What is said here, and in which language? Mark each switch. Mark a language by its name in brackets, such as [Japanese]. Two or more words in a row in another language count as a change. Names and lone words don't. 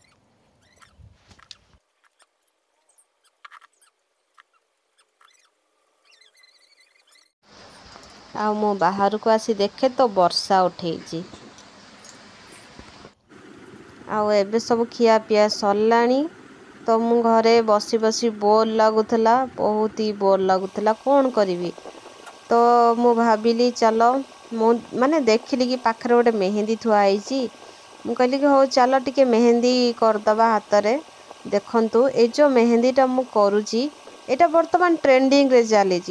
[Odia] ଆ ମୋ ବାହାର କୁ ଆସି ଦେଖେ ତ ବର୍ଷା ଉଠିଛି ଆ ଏବେ ସବୁ ଖିଆ ପିଆ ସରିଲାଣି ତ ମୁଁ ଘରେ ବସି ବସି ବୋର ଲାଗୁଥିଲା, ବହୁତ ହିଁ ବୋର ଲାଗୁଥିଲା, କଣ କରି। ତ ମୁଁ ଭାବିଲି ଚାଲ ମୁଁ ମାନେ ଦେଖିଲି କି ପାଖରେ ଗୋଟେ ମେହେନ୍ଦି ଥୁଆଇ। ମୁଁ କହିଲି କି ହଉ ଚାଲ ଟିକେ ମେହେନ୍ଦି କରିଦେବା ହାତ ରେ। ଦେଖନ୍ତୁ ଏ ଯୋ ମେହେନ୍ଦିଟା ମୁଁ କରୁଛି ଏଇଟା ବର୍ତ୍ତମାନ ଟ୍ରେଣ୍ଡିଂ ରେ ଚାଲିଛି।